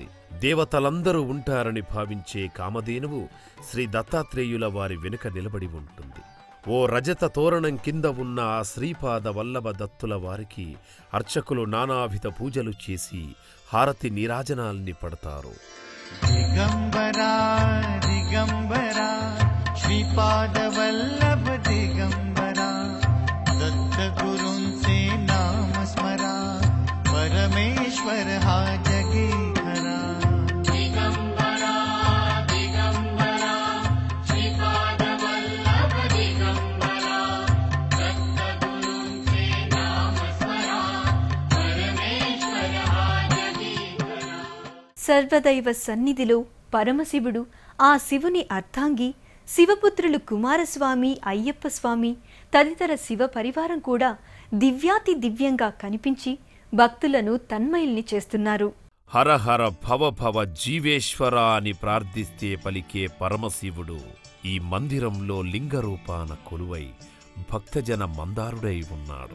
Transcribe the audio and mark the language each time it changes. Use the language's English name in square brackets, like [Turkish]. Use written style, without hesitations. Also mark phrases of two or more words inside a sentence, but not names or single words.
[Telugu] దేవతలందరూ ఉంటారని భావించే కామధేనువు శ్రీ దత్తాత్రేయుల వారి వెనుక నిలబడి ఉంటుంది. ఓ రజత తోరణం కింద ఉన్న ఆ శ్రీపాద వల్లభ దత్తుల వారికి అర్చకులు నానావిధ పూజలు చేసి హారతి నీరాజనాల్ని పడతారు. [Marathi] दिगंबरा दिगंबरा श्रीपाद वल्लभ दिगंबरा दत्त गुरुंचे नाम स्मरा परमेश्वर हा जगी खरा. दिगंबरा दिगंबरा श्रीपाद वल्लभ दिगंबरा दत्त गुरुंचे नाम स्मरा परमेश्वर हा जगीधरा. [Telugu] సర్వదైవ సన్నిధిలో పరమశివుడు, ఆ శివుని అర్ధాంగి, శివపుత్రులు కుమారస్వామి, అయ్యప్ప స్వామి తదితర శివ పరివారం కూడా దివ్యాతి దివ్యంగా కనిపించి భక్తులను తన్మయుల్ని చేస్తున్నారు. హర హర భవ భవ జీవేశ్వర అని ప్రార్థిస్తే పలికే పరమశివుడు ఈ మందిరంలో లింగరూపాన కొలువై భక్తజన మందారుడై ఉన్నాడు.